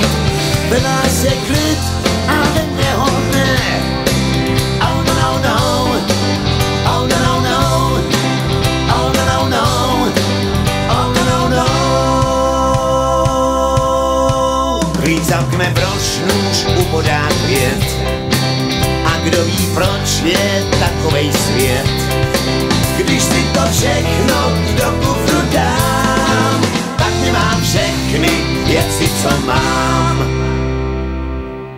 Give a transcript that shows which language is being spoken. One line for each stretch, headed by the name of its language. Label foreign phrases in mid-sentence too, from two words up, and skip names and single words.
Czech: Ve vás je klid a ve mně ho ne.
English: Oh no no no, oh no no no, oh no no no, oh no no no.
Czech: Klíč zamkne brož, nůž upodá květ a kdo ví, proč je takovej svět. Když si to všechno do kufru dám, tak nemám všechny věci, co mám.